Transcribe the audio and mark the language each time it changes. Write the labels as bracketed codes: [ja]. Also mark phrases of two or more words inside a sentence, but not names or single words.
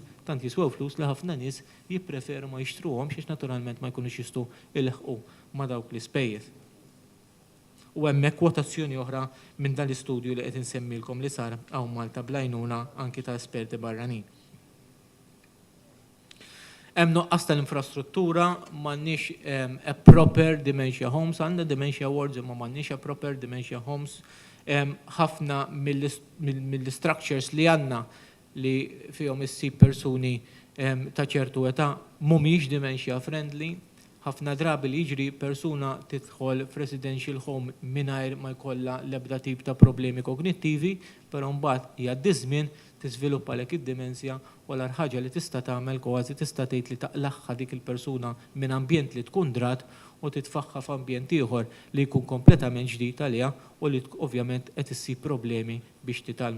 [mt] Tant jiswew flus li ħafna nies jippreferu ma jixtruhomx għax naturalment ma jkunux jistgħu ilħqu ma dawk l-ispejjeż. U hemmhekk kwotazzjoni oħra minn dan l-istudju li qed insemmilkom li sar hawn Malta bl-għajnuna anki ta' esperti barranin. Hemm nuqqas tal-infrastruttura, m'għandniex [en] a proper dementia homes, [mt] għandna [en] dementia wards [mt] imma m'għandniex [en] a proper dementia homes. [mt] Ħafna mill-structures li għandna li fihom issib persuni ta' ċertu età mhumiex [en] dementia friendly. [mt] Ħafna drabi li jiġri persuna tidħol f' [en] residential home [mt] mingħajr ma jkollha l-ebda tip ta' problemi kognittivi, però mbagħad jgħaddi żmien tiżviluppa lek id-demenzja u l-ħaġa li tista' tagħmel kważi tista' tgħid li taqlaħħa dik il-persuna minn ambjent li tkun drat u titfaħħa f'ambjent ieħor li jkun kompletament ġdid għaliha u li ovvjament qed issib problemi biex titgħallmu.